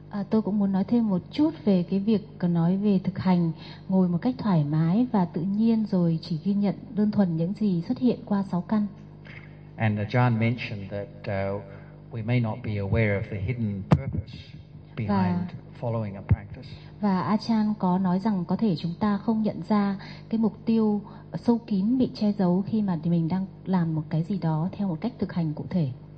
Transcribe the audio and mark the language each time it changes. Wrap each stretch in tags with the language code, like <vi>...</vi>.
<vi>Tôi cũng muốn nói thêm một chút về cái việc nói về thực hành ngồi một cách thoải mái và tự nhiên rồi chỉ ghi nhận đơn thuần những gì xuất hiện qua sáu căn.</vi> <en>And Ajahn mentioned that we may not be aware of the hidden purpose behind following a practice.</en> <vi>Và Ajahn có nói rằng có thể chúng ta không nhận ra cái mục tiêu sâu kín bị che giấu khi mà mình đang làm một cái gì đó theo một cách thực hành cụ thể.</vi>